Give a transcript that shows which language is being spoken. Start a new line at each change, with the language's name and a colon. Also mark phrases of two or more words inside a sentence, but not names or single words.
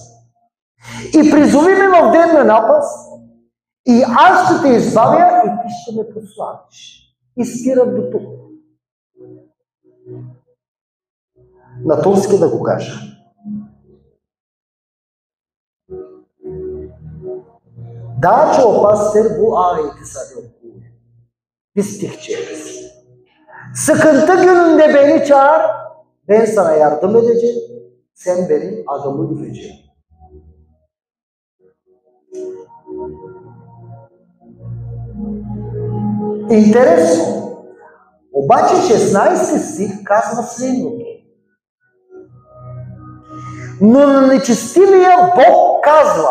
Bulgarian: И призови ме в ден на напаст, и аз ще те избавя, и ти ще ме прославиш. И спирам до тук. На турски да го кажа. Да, че опастер
Turkish: bu ayeti sadece okuyor. Biz çekeriz. Sıkıntı gününde beni çağır, ben sana yardım edeceğim, sen benim adımı yürüyeceksin.
Bulgarian: Интересно. Обаче 16 стих казва следното. Но на нечестивия Бог казва.